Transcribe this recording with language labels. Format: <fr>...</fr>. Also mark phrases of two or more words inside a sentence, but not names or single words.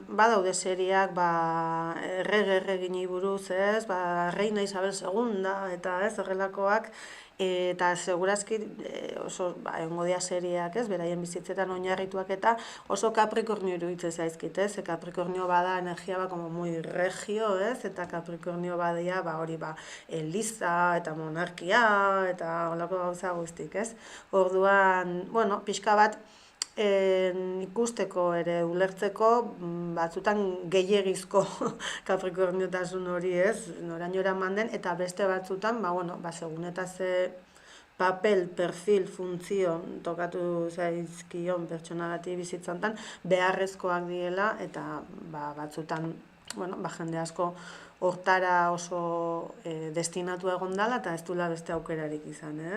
<eu>badaude seriak, erreginei buruz, ez, Reina Isabel II, eta ez, horrelakoak, eta segurazki oso, egongo dira seriak, ez, beraien bizitzetan oinarrituak eta oso Capricornio iruditzen zaizkit, ez, Capricornio bada energia</eu> <es>como muy regio,</es> <eu>ez, eta Capricornio badia, hori, eliza, eta monarkia, eta holako gauza guztik, ez. Orduan, bueno, pixka bat, ikusteko ere ulertzeko batzutan gehiegizko Capricorniotasun hori ez, noraino eraman den, eta beste batzutan, segun eta ze papel, perfil, funtzio tokatu zaizkion pertsonagati bizitzantan, beharrezkoak diela, eta batzutan, jende asko hortara oso destinatu egon dela, eta ez duela beste aukerarik izan, ez?</eu>